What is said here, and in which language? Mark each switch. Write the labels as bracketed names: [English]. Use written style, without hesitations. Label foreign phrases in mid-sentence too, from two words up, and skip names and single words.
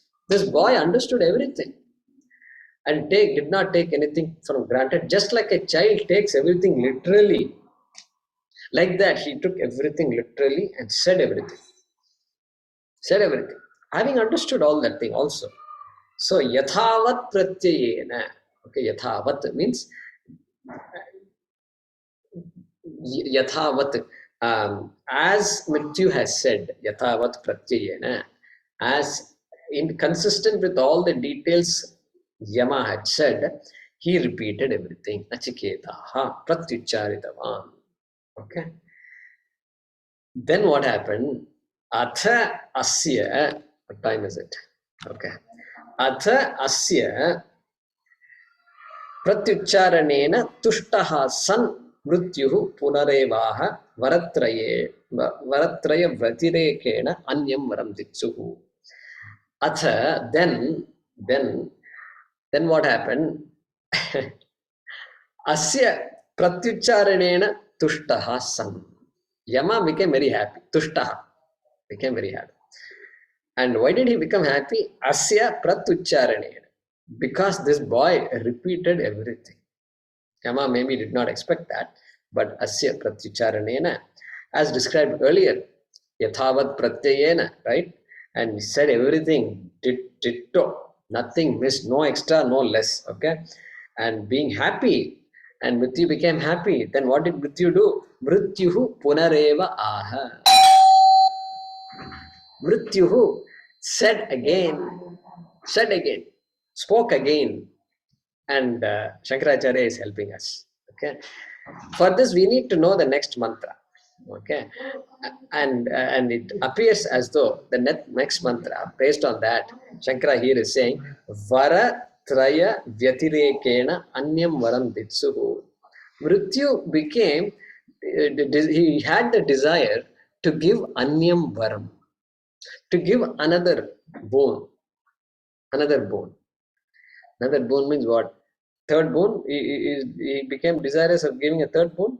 [English] This boy understood everything and did not take anything for granted. Just like a child takes everything literally. Like that, he took everything literally and said everything. Said everything. Having understood all that thing also. So, [Sanskrit] yathavat pratyayena. [English] Okay, yathavat means yathavat. As Mrityu has said, [Sanskrit] yathavat pratyayena. [English] As inconsistent with all the details Yama had said, he repeated everything. [Sanskrit] Nachiketaha pratyucharitavan. [English] Okay. Then what happened? [Sanskrit] Atha asya. [English] What time is it? Okay. [Sanskrit] Atha asya pratyucharanena tushtaha san mrityuh punarevaha varatraya vratirekena anyam varam ditsuhu. Atha, [English] then what happened? [Sanskrit] Asya pratyucharanena tushtaha san. [English] Yama became very happy. Tushtaha became very happy. And why did he become happy? [Sanskrit] Asya pratyucharanena. [English] Because this boy repeated everything. Yama maybe did not expect that, but [Sanskrit] asya pratyucharanena, [English] as described earlier, [Sanskrit] yathavat pratyayena, [English] right? And he said everything ditto, nothing missed, no extra, no less. Okay, and being happy, and Mrityu became happy. Then what did Mrityu do? [Sanskrit] Mrityuhu punareva aha. [English] Mrityuhu said again, spoke again, and Shankaracharya is helping us. Okay, for this we need to know the next mantra. Okay, and it appears as though the next mantra, based on that, Shankara here is saying [Sanskrit] vara traya vyatirekena anyam varam ditsuhu. [English] Mrityu became, he had the desire to give [Sanskrit] anyam varam, [English] to give another bone. Another bone means what? Third bone? He became desirous of giving a third bone?